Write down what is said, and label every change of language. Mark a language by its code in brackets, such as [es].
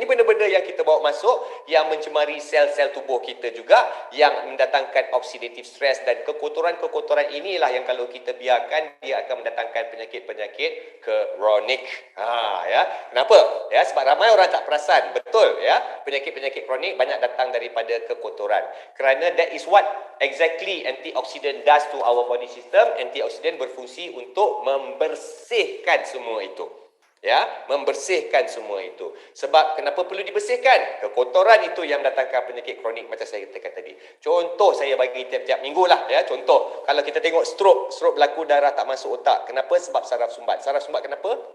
[ms] Ini benda-benda yang kita bawa masuk yang mencemari sel-sel tubuh kita juga, yang mendatangkan oxidative stress, dan kekotoran-kekotoran inilah yang kalau kita biarkan dia akan mendatangkan penyakit-penyakit kronik. Ya. Kenapa? Ya, sebab ramai orang tak perasan. Betul, ya. Penyakit-penyakit kronik banyak datang daripada kekotoran. Kerana [en] that is what exactly antioxidant does to our body system. [ms] Antioxidant berfungsi untuk membersihkan semua itu. Ya, membersihkan semua itu. Sebab kenapa perlu dibersihkan? Kekotoran itu yang mendatangkan penyakit kronik macam saya katakan tadi. Contoh saya bagi tiap-tiap minggu lah, ya. Contoh, kalau kita tengok stroke berlaku darah tak masuk otak. Kenapa? Sebab saraf sumbat. Saraf sumbat kenapa?